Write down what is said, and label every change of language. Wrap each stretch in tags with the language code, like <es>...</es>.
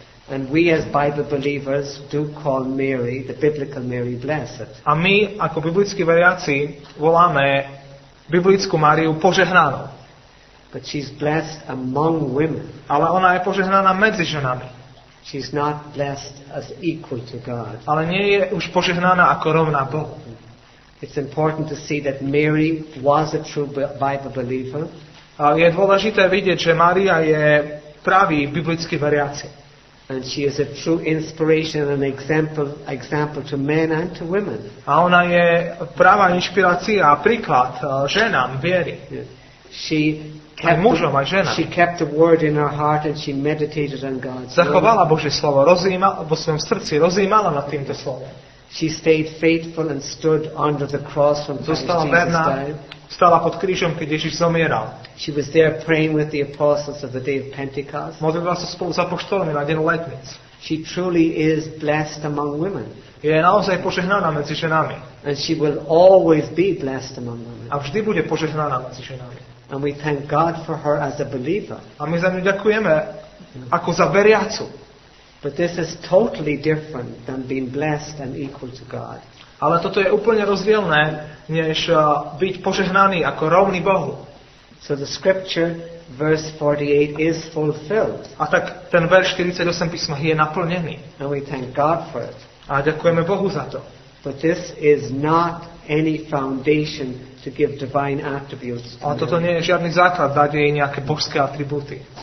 <en>And we as Bible believers do call Mary, the biblical Mary, blessed.</en> <sk>A my ako biblickí veriaci voláme biblickú Máriu požehnanú.</sk> <en>But she's blessed among women.</en> <sk>Ale ona je požehnaná medzi ženami.</sk> <en>She's not blessed as equal to God.</en> <sk>Ale nie je už požehnaná ako rovná Bohu.</sk> <en>It's important to see that Mary was a true Bible believer.</en> <sk>A je dôležité vidieť, že Mária je pravý biblický veriaci.</sk> <en>And she is a true inspiration and example to men and to women.</en> <sk>A ona je pravá inšpirácia a príklad ženám viery.</sk> <en>She</en> <sk>Aj mužom, aj ženám.</sk> <en>She kept the word in her heart and she meditated on God's word.</en> <sk>Zachovala Božie slovo, vo svojom srdci rozjímala nad týmto slovom.</sk> <en>She stayed faithful and stood under the cross when Christ</en> <sk>Zostala</sk> <en>Jesus</en> <sk>verná,</sk> <en>died.</en> <sk>stala pod krížom, keď Ježiš zomieral.</sk> <en>She was there praying with the apostles of the day of Pentecost.</en> <sk>Modlila sa spolu s apoštolmi na deň letnic.</sk> <en>She truly is blessed among women.</en> <sk>Je naozaj požehnaná medzi ženami.</sk> <en>And she will always be blessed among women.</en> <sk>A vždy bude požehnaná medzi ženami.</sk> <en>And we thank God for her as a believer.</en> <sk>A my za ňu ďakujeme ako za veriacu.</sk> <en>But this is totally different than being blessed and equal to God.</en> <sk>Ale toto je úplne rozdielne, než byť požehnaný ako rovný Bohu.</sk> <en>So the scripture, verse 48, is fulfilled.</en> <sk>A tak ten verš 48 písma je naplnený.</sk> <en>And we thank God for it.</en> <sk>A ďakujeme Bohu za to.</sk> <en>But this is not any foundation to give divine attributes to</en> <sk>Ale toto</sk> <en>Mary.</en> <sk>nie je žiadny základ dať jej nejaké božské atribúty.</sk>